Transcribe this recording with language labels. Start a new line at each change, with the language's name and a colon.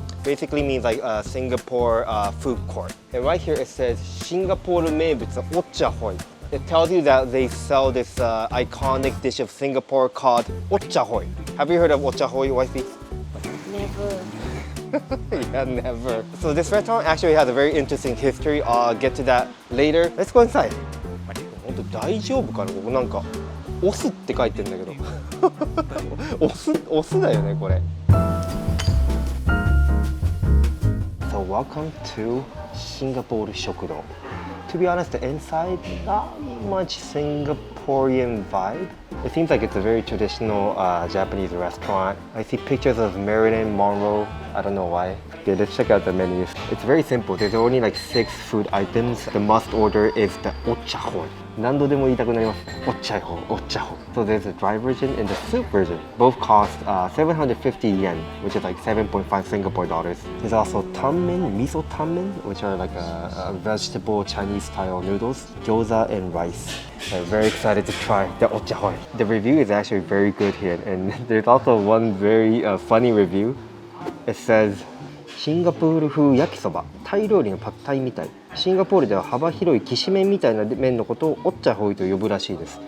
English: Basically means like Singapore food court. And right here it says Singapore名物 Occha Hoi. It tells you that they sell this iconic dish of Singapore called Occha Hoi. Have you heard of Occha Hoi, wifey? Never. Yeah, never. So this restaurant actually has a very interesting history. I'll get to that later. Let's go inside.
Japanese: 本当大丈夫かな？ここなんかオスって書いてんだけど。オスだよねこれ。
English: So welcome to Singapore Shokudo. To be honest, the inside not much Singaporean vibe. It seems like it's a very traditional Japanese restaurant. I see pictures of Marilyn Monroe. I don't know why. Okay, let's check out the menus. It's very simple. There's only like 6 food items. The must order is the Occha Hoi.
Japanese: 何度でも言いたくなります。
English: Occha Hoi, Occha Hoi. So there's a dry version and the soup version. Both cost 750 yen, which is like 7.5 Singapore dollars. There's also tanmen, miso tanmen, which are like a vegetable Chinese style noodles, gyoza and rice. I'm very excited to try the Occha Hoi. The review is actually very good here, and there's also one very funny review. It says,
Japanese: シンガポール風焼きそば、タイ料理のパッタイみたい。シンガポールでは幅広いきしめんみたいな麺のことをオッチャホイと呼ぶらしいです。